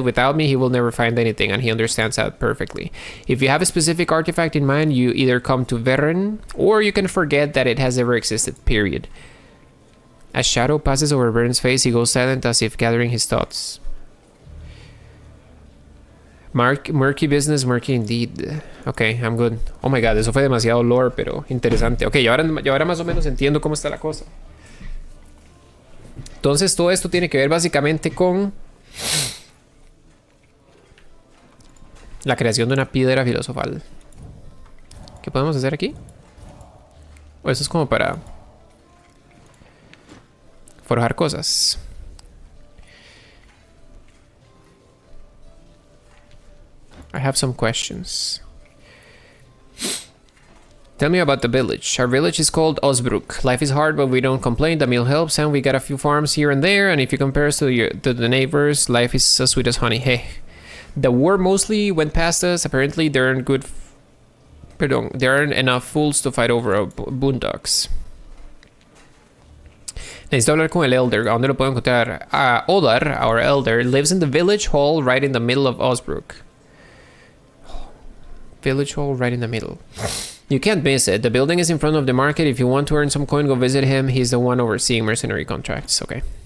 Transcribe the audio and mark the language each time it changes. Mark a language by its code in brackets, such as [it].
[en] Without me, he will never find anything, and he understands that perfectly. If you have a specific artifact in mind, you either come to Veren, or you can forget that it has ever existed, period. As shadow passes over Veren's face, he goes silent as if gathering his thoughts. Murky business, murky indeed. Ok, I'm good. [es] Oh my god, eso fue demasiado lore, pero interesante. Ok, yo ahora más o menos entiendo cómo está la cosa. Entonces todo esto tiene que ver básicamente con la creación de una piedra filosofal. ¿Qué podemos hacer aquí? O eso es como para forjar cosas. [en] I have some questions. Tell me about the village. Our village is called Osbrook. Life is hard, but we don't complain. The meal helps, and we got a few farms here and there. And if you compare us to the neighbors, life is as sweet as honey. Hey, the war mostly went past us. Apparently, there aren't there aren't enough fools to fight over our boondocks. [es] Necesito hablar con el elder. ¿A dónde lo puedo encontrar? [en] Odar, our elder, lives in the village hall right in the middle of Osbrook. Village hall right in the middle. You can't miss it. The building is in front of the market. If you want to earn some coin, go visit him. He's the one overseeing mercenary contracts. Okay.